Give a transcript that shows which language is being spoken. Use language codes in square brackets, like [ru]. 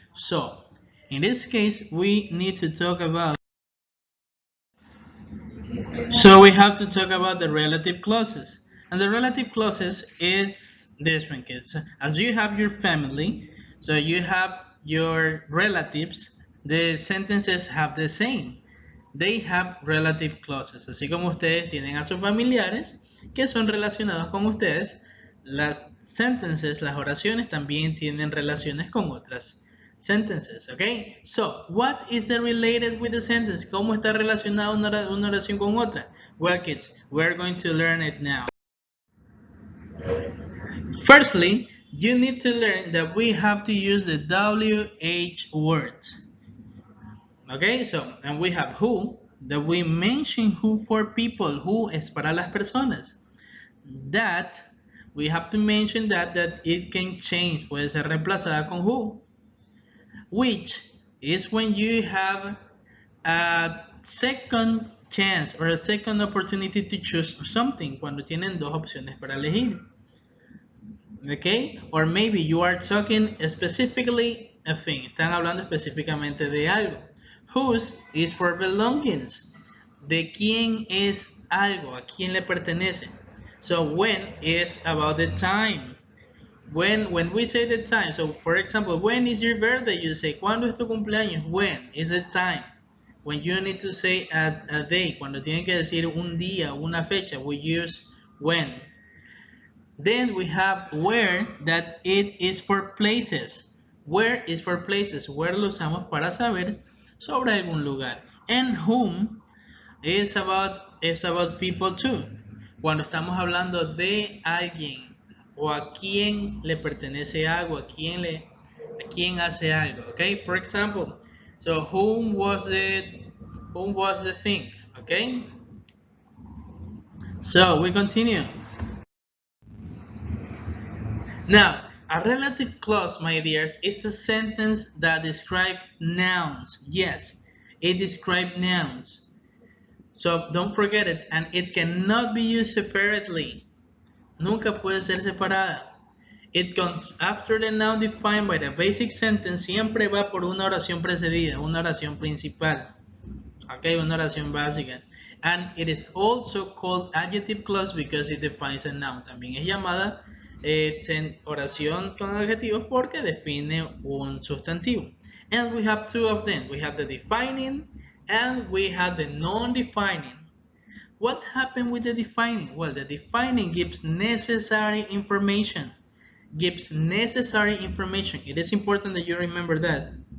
[en] So, in this case, we need to talk about So we have to talk about the relative clauses. And the relative clauses is this one, kids. As you have your family, so you have your relatives, the sentences have the same. They have relative clauses. [es] Así como ustedes tienen a sus familiares que son relacionados con ustedes, las sentences, las oraciones también tienen relaciones con otras sentences, okay? [en] So, what is the related with the sentence? [es] ¿Cómo está relacionada una oración con otra? [en] Well, kids, we're going to learn it now. Firstly, you need to learn that we have to use the WH word. Okay, so, and we have who, that we mention who for people, who [es] es para las personas. [en] That, we have to mention that it can change, [es] puede ser reemplazada con who. [en] Which is when you have a second chance or a second opportunity to choose something, [es] cuando tienen dos opciones para elegir. [en] Okay? Or maybe you are talking specifically a thing, [es] están hablando específicamente de algo. [en] Whose is for belongings. [es] De quién es algo, a quién le pertenece. [en] So when is about the time. When we say the time, so for example, when is your birthday? You say, [es] ¿cuándo es tu cumpleaños? [en] When is the time? When you need to say a day, [es] cuando tienen que decir un día, una fecha, [en] we use when. Then we have where, that it is for places. Where is for places. [es] Where lo usamos para saber sobre algún lugar. [en] And whom is about people too. [es] Cuando estamos hablando de alguien o a quién le pertenece algo, a quién hace algo. [en] Okay, for example, so whom was the thing? Okay, so we continue. Now, a relative clause, my dears, is a sentence that describes nouns. Yes, it describes nouns. So don't forget it, and it cannot be used separately. [es] Nunca puede ser separada. [en] It comes after the noun defined by the basic sentence. [es] Siempre va por una oración precedida, una oración principal. Okay, una oración básica. [en] And it is also called adjective clause because it defines a noun. [es] También es llamada oración con adjetivos porque define un sustantivo. [en] And we have two of them. We have the defining and we have the non-defining. What happened with the defining? Well, the defining gives necessary information. Gives necessary information. It is important that you remember that.